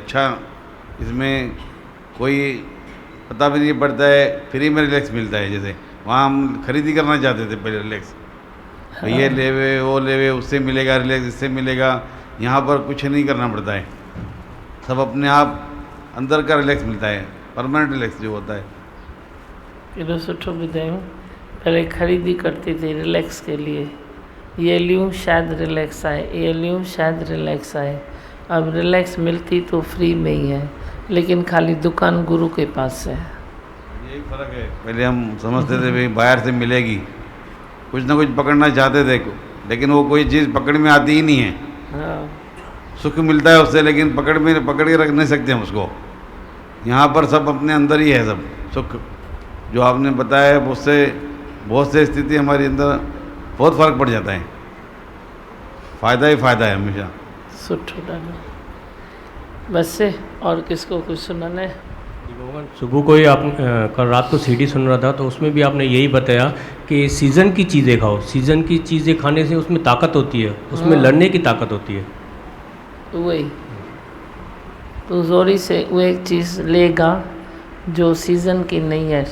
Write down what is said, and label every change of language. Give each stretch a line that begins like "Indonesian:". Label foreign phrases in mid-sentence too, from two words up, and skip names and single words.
Hindi: अच्छा, इसमें कोई पता भी नहीं पड़ता है, फ्री में रिलैक्स मिलता है। जैसे वहाँ हम खरीदी करना चाहते थे पहले रिलैक्स, हाँ। ये लेवे वो लेवे, उससे मिलेगा रिलैक्स, इससे मिलेगा। यहाँ पर कुछ नहीं करना पड़ता है, सब अपने आप अंदर का रिलैक्स मिलता है। परमानेंट रिलैक्स जो होता है।
Sindhi: केॾो सुठो ॿुधायूं।
Hindi: पहले ख़रीदी करती थी रिलैक्स के लिए, ये लूँ शायद रिलैक्स आए, ये लूँ शायद रिलैक्स आए। अब रिलैक्स मिलती तो फ्री में ही है, लेकिन खाली दुकान गुरु के पास है। यही फ़र्क है। पहले हम समझते थे भाई बाहर से मिलेगी, कुछ ना कुछ पकड़ना चाहते थे, लेकिन वो कोई चीज़ पकड़ में आती ही नहीं है। हाँ, सुख मिलता है उससे, लेकिन पकड़ के रख नहीं सकते हम उसको। यहाँ पर सब अपने अंदर ही है, सब सुख जो आपने बताया है, उससे बहुत से स्थिति हमारे अंदर बहुत फ़र्क पड़ जाता है। फ़ायदा ही फ़ायदा है हमेशा।
Sindhi: सुठो ॾाढो।
Hindi: बस से और किसको कुछ सुनाना है? सुबह को ही आप कल रात को सीडी सुन रहा था, तो उसमें भी आपने यही बताया कि सीज़न की चीज़ें खाओ। सीज़न की चीज़ें खाने से उसमें ताकत होती है, उसमें लड़ने की ताकत होती है। वही तू जोरी से वो एक चीज़ लेगा जो सीज़न की नहीं है।